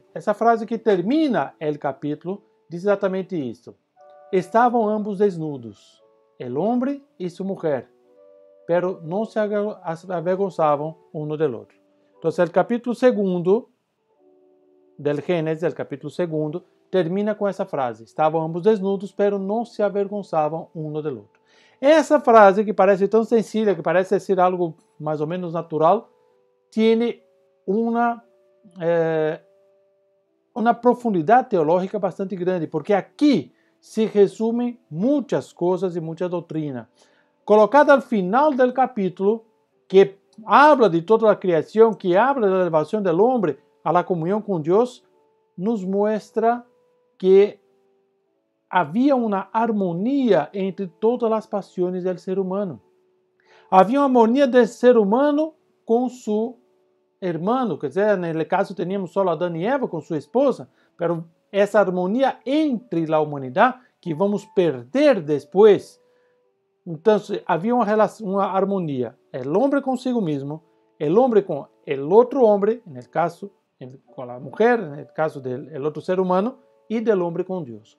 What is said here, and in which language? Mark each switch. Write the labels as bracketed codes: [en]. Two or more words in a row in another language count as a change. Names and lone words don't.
[pt] Essa frase que termina o capítulo diz exatamente isso. Estavam ambos desnudos, o homem e sua mulher, pero não se avergonzavam [es] uno del [pt] outro. Então, o capítulo 2 del Gênesis, o capítulo 2, termina com essa frase. Estavam ambos desnudos, pero não se avergonzavam [es] uno del [pt] outro. Essa frase, que parece tão sencilla, que parece ser algo mais ou menos natural, tem uma profundidade teológica bastante grande, porque [es] aqui se resumen muchas cosas y mucha doctrina. Colocada al final del capítulo, que habla de toda la creación, que habla de la elevación del hombre a la comunión con Dios, nos muestra que había una armonía entre todas las pasiones del ser humano. Había una armonía del ser humano con su hermano, [pt] quer dizer, no caso teníamos só Adão e Eva com sua esposa, pero essa harmonia entre a humanidade que vamos perder depois. Então, havia uma harmonia, o homem consigo mesmo, o homem com o outro homem, no caso, com a mulher, no caso do outro ser humano, e do homem com Deus.